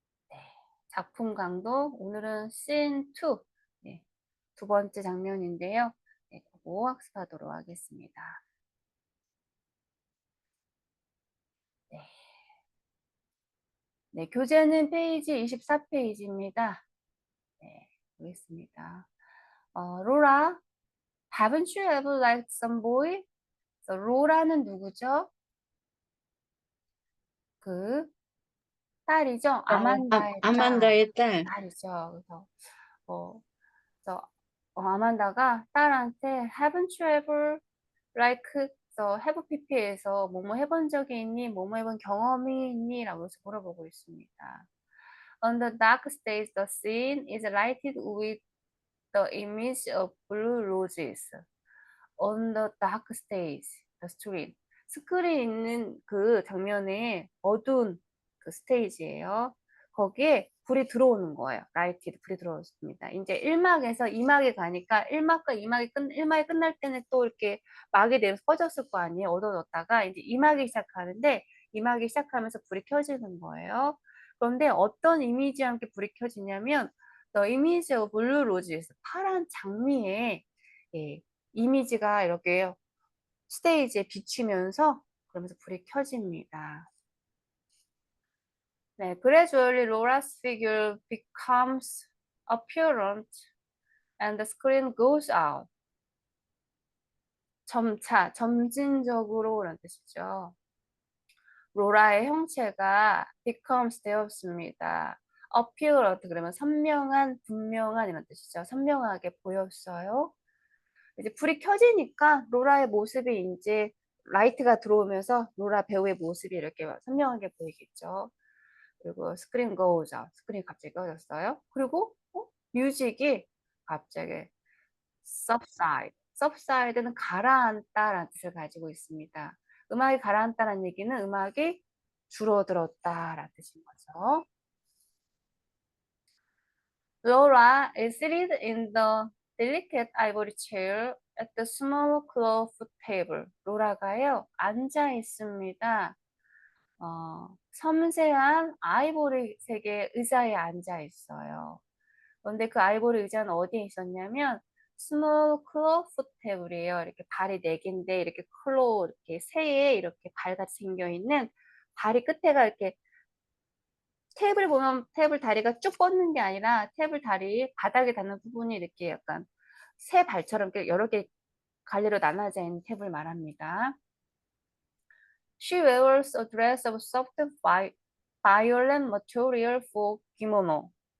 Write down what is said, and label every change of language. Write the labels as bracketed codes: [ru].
[ko] 네, 작품 강도 오늘은 Scene 2 네, 두 번째 장면인데요. 네, 그거 학습하도록 하겠습니다. 네. 네, 교재는 페이지 24페이지입니다. 네, 보겠습니다. [en] 로라, haven't you ever liked some boy? [ko] 로라는 누구죠? 그 딸이죠. 아만다의 아만다의 딸. 딸이죠. 그래서 어, 그래서 아만다가 딸한테 [en] haven't you ever like have pp [ko] 에서 뭐뭐 해본 적이 있니? 뭐뭐 해본 경험이 있니? 라고 해서 물어보고 있습니다. [en] On the dark stage, the scene is lighted with the image of blue roses. On the dark stage, the screen. [ko] 스크린 있는 그 장면에 어두운 그 스테이지예요. 거기에 불이 들어오는 거예요. 라이티드 불이 들어왔습니다. 이제 1막에서 2막에 가니까 1막과 1막이 끝날 때는 또 이렇게 막이 되면서 꺼졌을 거 아니에요. 어두워졌다가 이제 2막이 시작하는데 2막이 시작하면서 불이 켜지는 거예요. 그런데 어떤 이미지와 함께 불이 켜지냐면 [en] The image of blue roses, [ko] 파란 장미에 예, 이미지가 이렇게 스테이지에 비치면서 그러면서 불이 켜집니다. [en] 네, gradually Laura's figure becomes apparent and the screen goes out. [ko] 점차, 점진적으로 라는 뜻이죠. 로라의 형체가 becomes 되었습니다. apparent 그러면 선명한, 분명한 이런 뜻이죠. 선명하게 보였어요. 이제 불이 켜지니까 로라의 모습이 이제 라이트가 들어오면서 로라 배우의 모습이 이렇게 선명하게 보이겠죠. 그리고 스크린 [en] goes out. [ko] 스크린이 갑자기 꺼졌어요. 그리고 뮤직이 갑자기 subside. subside는 가라앉다라는 뜻을 가지고 있습니다. 음악이 가라앉다는 얘기는 음악이 줄어들었다라는 뜻인 거죠. [en] Laura is seated in the delicate ivory chair at the small cloth table. [ko] 로라가요, 앉아 있습니다. 섬세한 아이보리색의 의자에 앉아 있어요. 그런데 그 아이보리 의자는 어디에 있었냐면 [en] small cloth table [ko] 이에요. 이렇게 발이 4개인데 이렇게 클로 이렇게 새에 이렇게 발같이 생겨 있는 다리 끝에가 이렇게 테이블 보면 테이블 다리가 쭉 뻗는 게 아니라 테이블 다리 바닥에 닿는 부분이 이렇게 약간 새 발처럼 여러 개 갈래로 나눠져 있는 테이블 말합니다. [en] She wears a dress of soft violet material for kimono.